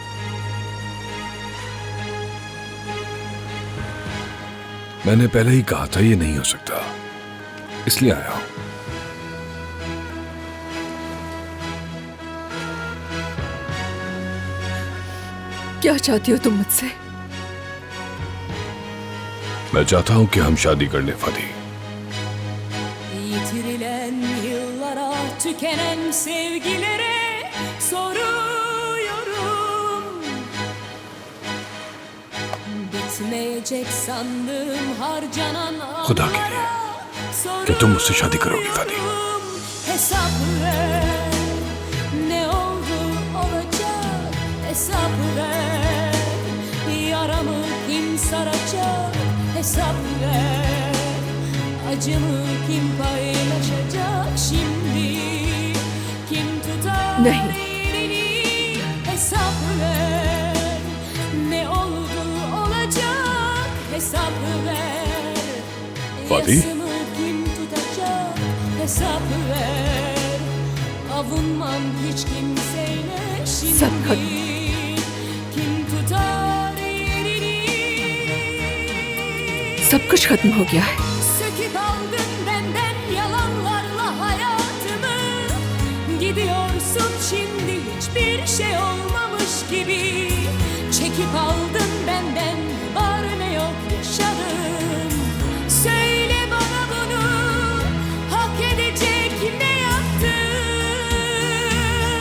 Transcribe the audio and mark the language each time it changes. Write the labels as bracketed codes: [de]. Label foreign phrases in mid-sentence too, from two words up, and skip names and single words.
[hi] मैंने पहले ही कहा था ये नहीं हो सकता, इसलिए आया हूं। क्या चाहती हो तुम मुझसे? मैं चाहता हूं कि हम शादी कर लें फादी। [tr] Yitirilen yıllara, tükenen sevgilere soruyorum. Bitmeyecek sandım harcanan [hi] खुदा के लिए कि तुम मुझसे शादी करोगी फादी। [tr] Hesap ver, ne oldu olacak, hesap ver. Yaramı kim saracak, hesap ver. Acımı kim paylaşacak şimdi? Kim tutar [hi] नहीं। [tr] elini? Hesap ver. Ne oldu olacak? Hesap ver. Fatih? Yasımı kim tutacak? Hesap ver. Avunmam hiç kimseyle şimdi. [hi] सब खत्म। [tr] Kim tutar elini? [hi] सब कुछ खत्म हो गया है। [tr] Söküp aldın benden yalanlarla hayatımı. Gidiyorsun şimdi hiçbir şey olmamış gibi. Çekip aldın benden var ne yok yaşadım. Söyle bana bunu hak edecek ne yaptım?